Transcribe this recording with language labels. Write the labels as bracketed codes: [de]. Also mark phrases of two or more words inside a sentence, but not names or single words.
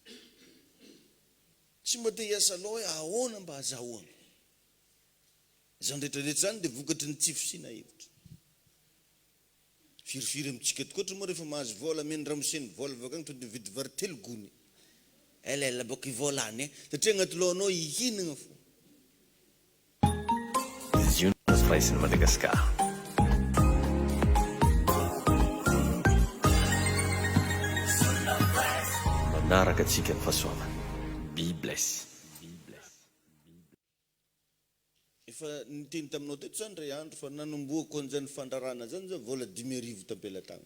[mg] Tsy mba te hiasa loha hoe ahoana mba azahoana. Zany rehetrarehetra zany dia vokatry ny tsy fisiana hevitra. Firifiry amintsika tokoatra moa rehefa mahazo vola meny ramoseny vola vakagny tonga dia mividy vary 3 gony. Ela boka ivolany satria agnaty lohanao ihinagna fo. [en] Jonas Price in Madagascar. [mg] Manaraka atsika ny fahasoavana. [en] Be bless. [mg] Efa niteny taminao teto zany ray andro fa nanomboako an'izany fandrarana zany zao vola 10,000 tampelatagna.